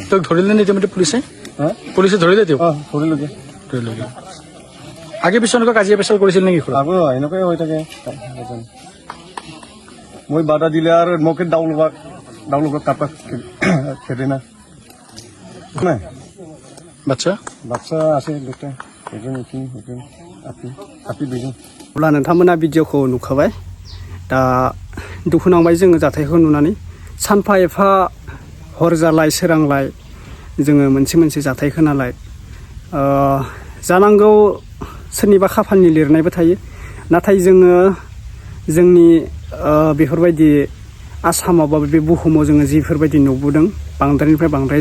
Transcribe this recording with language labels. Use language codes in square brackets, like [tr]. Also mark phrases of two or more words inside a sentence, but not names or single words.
[as] তেওঁক ধৰিলে নে ইতিমধ্যে পুলিচে ধৰিলে তেওঁক ধৰিলে আগে পিছত এনেকুৱা কাজিয়া পেচাল কৰিছিল নেকি এনেকুৱাই হৈ থাকে মই বাধা দিলে আৰু মোকে দাউ লগা কাটা খেদে না নাই বাচ্চা আছে দুটা এজন আপি দুজন [brx] अब्ला नोंथांमोना भिडिअखौ नुखाबाय दा दुखु नांबाय जोङो जाथायखौ नुनानै सानफा एफा हर जालाय सोरांलाय जोङो मोनसे जाथाय खोनालाय जानांगौ सोरनिबा खाफालनि लिरनायबो थायो नाथाय जोङो जोंनि बेफोरबायदि आसामाव बा बे बुहुमाव जोङो जिफोरबायदि नुबोदों बांद्रायनिफ्राय बांद्राय